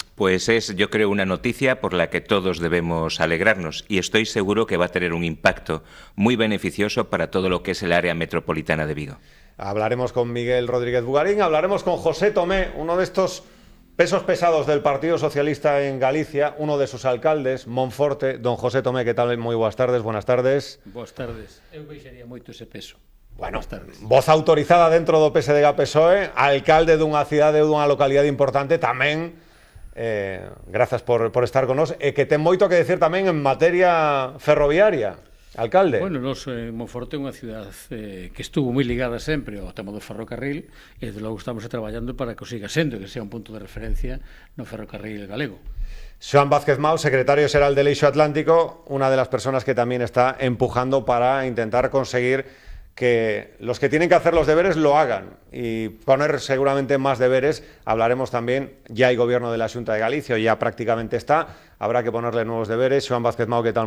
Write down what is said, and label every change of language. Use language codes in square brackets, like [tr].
[es] Pues es, yo creo, una noticia por la que todos debemos alegrarnos y estoy seguro que va a tener un impacto muy beneficioso para todo lo que es el área metropolitana de Vigo. Hablaremos con Miguel Rodríguez Bugarín, hablaremos con José Tomé, uno de estos pesos pesados del Partido Socialista en Galicia, uno de sus alcaldes, Monforte. Don José Tomé, ¿qué tal? Muy buenas tardes. Buenas tardes. [gl] Boas tardes. Eu baixaría moito ese peso. Bueno, voz autorizada dentro do PSDG-PSOE, alcalde dunha cidade ou dunha localidade importante, tamén, grazas por estar con nós, e que ten moito que decir tamén en materia ferroviaria, alcalde. Bueno, nos Monforte é unha cidade que estuvo moi ligada sempre ao tema do ferrocarril e desde logo estamos traballando para que o siga sendo, que sea un punto de referencia no ferrocarril galego. [es] Xoan Vázquez Mau, secretario xeral del Eixo Atlántico, unha de las personas que también está empujando para intentar conseguir que los que tienen que hacer los deberes lo hagan y poner seguramente más deberes. Hablaremos también, ya hay gobierno de la Xunta de Galicia, ya prácticamente está, habrá que ponerle nuevos deberes. Xoan Vázquez Mau, ¿qué tal?